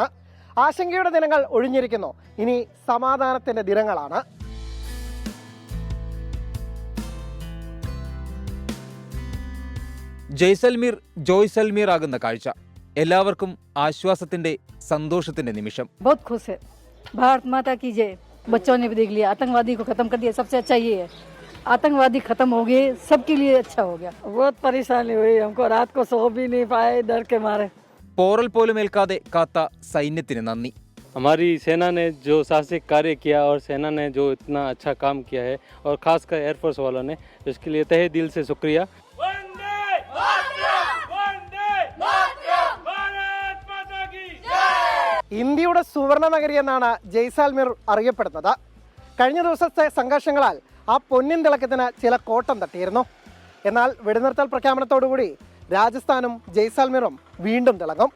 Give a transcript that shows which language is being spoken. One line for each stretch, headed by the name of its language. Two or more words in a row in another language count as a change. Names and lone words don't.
Malayalam: ആശങ്കയുടെ ദിനങ്ങൾ ഒഴിഞ്ഞിരിക്കുന്നു. ഇനി സമാധാനത്തിന്റെ ദിനങ്ങളാണ്. ജയ്സൽമീർ ജോയ്സൽമീർ ആകുന്ന കാഴ്ച എല്ലാവർക്കും ആശ്വാസത്തിന്റെ സന്തോഷത്തിന്റെ നിമിഷം.
Hindi: बहुत खुश है. भारत माता की जय. बच्चों ने भी देख लिया, आतंकवादी को खत्म कर दिया. सबसे अच्छा ये है, आतंकवादी खत्म हो गए, सबके लिए अच्छा हो गया. बहुत परेशानी हुई हमको, रात को सो भी नहीं पाए डर के मारे.
Malayalam: പോറൽ പോലും ഏൽക്കാതെ കാത്ത സൈന്യത്തിന് നന്ദി.
Hindi: हमारी सेना ने जो साहसिक कार्य किया और सेना ने जो इतना अच्छा काम किया है और खासकर एयरफोर्स वालों ने, इसके लिए तहे दिल से शुक्रिया.
Malayalam: ഇന്ത്യയുടെ സുവർണ നഗരി എന്നാണ് ജയ്സാൽമീർ അറിയപ്പെടുന്നത്. കഴിഞ്ഞ ദിവസത്തെ സംഘർഷങ്ങളാൽ ആ പൊന്നിൻ തിളക്കത്തിന് ചില കോട്ടം തട്ടിയിരുന്നു. എന്നാൽ വെടിനിർത്തൽ പ്രഖ്യാപനത്തോടുകൂടി രാജസ്ഥാനും ജയ്സാൽമീറും വീണ്ടും തിളങ്ങും.